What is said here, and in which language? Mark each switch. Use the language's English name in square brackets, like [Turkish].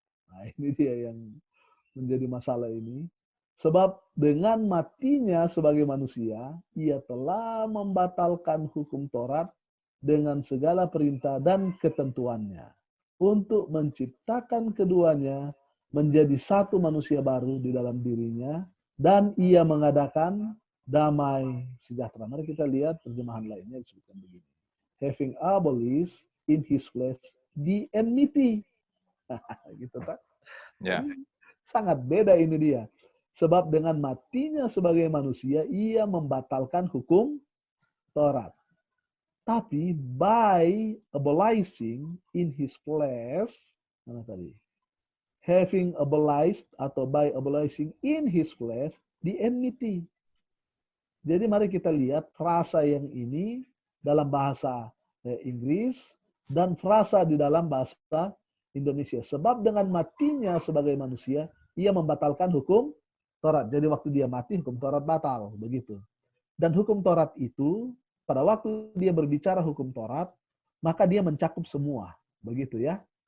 [Indonesian] Nah, ini dia yang menjadi masalah ini. Sebab dengan matinya sebagai manusia, ia telah membatalkan hukum Taurat dengan segala perintah dan ketentuannya, untuk menciptakan keduanya menjadi satu manusia baru di dalam dirinya, dan ia mengadakan damai sejahtera. Mari kita lihat terjemahan lainnya disebutkan begini. [English] Having abolished in his flesh the enmity. [Indonesian] Gitu kan? Ya. Sangat beda ini dia. Sebab dengan matinya sebagai manusia, ia membatalkan hukum Taurat. Tapi [English] by abolishing in his flesh, [Indonesian] mana tadi? [English] Having abolished atau by abolishing in his flesh the enmity. [Indonesian] Jadi mari kita lihat frasa yang ini dalam bahasa Inggris dan frasa di dalam bahasa Indonesia. Sebab dengan matinya sebagai manusia, ia membatalkan hukum Taurat. Jadi waktu dia mati, hukum Taurat batal. Begitu. Dan hukum Taurat itu, pada waktu dia berbicara hukum Taurat, maka dia mencakup semua. Begitu ya.